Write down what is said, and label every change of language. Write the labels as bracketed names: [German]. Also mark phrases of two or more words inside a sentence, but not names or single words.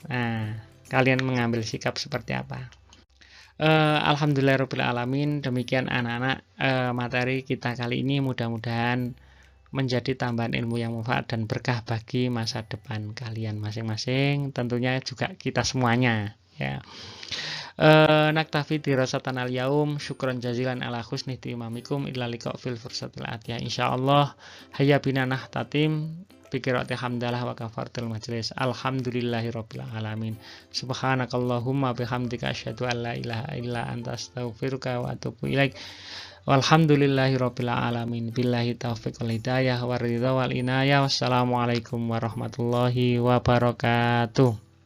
[Indonesian] Nah, kalian mengambil sikap seperti apa? Alhamdulillahirrahmanirrahim. Demikian anak-anak materi kita kali ini, mudah-mudahan menjadi tambahan ilmu yang manfaat dan berkah bagi masa depan kalian masing-masing, tentunya juga kita semuanya ya. [Arabic] نكتفي دراستنا اليوم، شكرا جزيلا على حسن تمامكم إلى اللقاء في الفرصة الآتية. إن شاء الله هيا بنا نختتم بقراءة الحمدلة وكفارة المجلس. الحمد لله رب العالمين. سبحانك اللهم وبحمدك أشهد أن لا إله إلا أنت أستغفرك وأتوب إليك. والحمد لله رب العالمين. بالله التوفيق والهداية والرضا والعناية. والسلام عليكم ورحمة الله وبركاته.